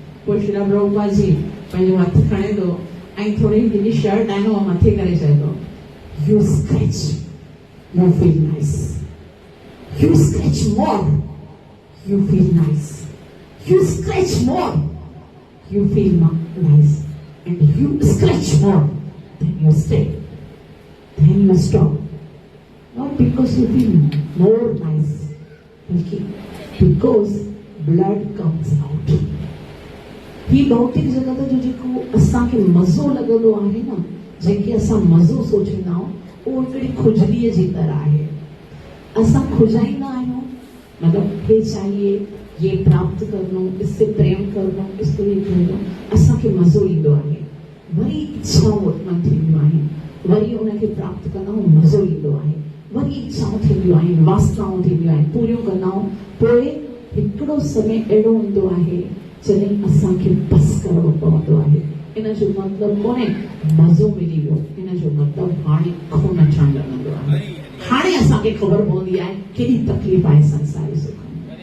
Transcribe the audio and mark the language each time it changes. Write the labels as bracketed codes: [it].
[sd] पोइ श्री प्रभुपाद जी पंहिंजो हथु खणे थो ऐं थोरी हिकिड़ी शर्ट आहे न उहा मथे करे चए थो [en] You scratch you feel nice, you scratch more you feel nice, you scratch more you feel nice and you scratch more then you stay then you stop. Not because you feel more nice, [hi] बल्कि [en] because blood comes out। [sd] ही भौतिक जगत जो जेको असांखे मज़ो लॻंदो आहे न, जंहिंखे असां मज़ो सोचींदा आहियूं, उहो हिकिड़ी खुजलीअ जी तरह आहे। असां खुजाईंदा आहियूं मतलब हे चाहिए, [hi] ये प्राप्त करणो, इससे प्रेम करणो, इसको ये करणो, [sd] असांखे मज़ो ईंदो आहे। वरी इच्छाऊं उत्पन्न थींदियूं आहिनि, वरी उनखे प्राप्त करण में मज़ो ईंदो आहे। वरी इच्छाऊं थींदियूं आहिनि, वासनाऊं थींदियूं आहिनि, पूरियूं कंदा आहियूं। पोइ हिकिड़ो समय अहिड़ो ईंदो आहे जॾहिं असांखे बस करणो पवंदो आहे। इन जो मतिलबु कोन्हे मज़ो मिली वियो, इन जो मतिलबु हाणे खून अचणु लॻंदो आहे। हाणे असांखे ख़बर पवंदी आहे केॾी तकलीफ़ आहे संसारी सुख में।